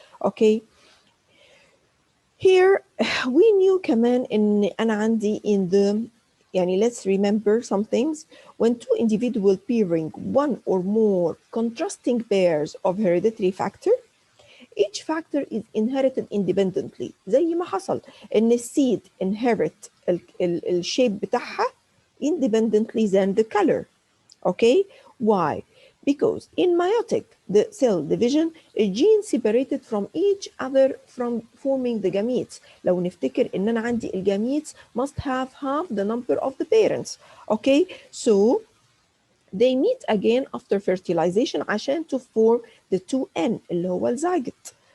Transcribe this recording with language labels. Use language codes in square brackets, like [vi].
[en] Okay, here we knew [ar] كمان إن أنا عندي [en] in the يعني let's remember some things. When two individuals bearing one or more contrasting pairs of hereditary factor, each factor is inherited independently. [ar] زي ما حصل إن السيد inherit الشيب بتاعها [en] independently than the color. Okay, why? Because in meiotic, the cell division, a gene separated from each other from forming the gametes. [ar] لو نفتكر إن أنا عندي الجاميتس [en] must have half the number of the parents. Okay, so they meet again after fertilization عشان to form the 2N [ar] اللي هو الزيجوت.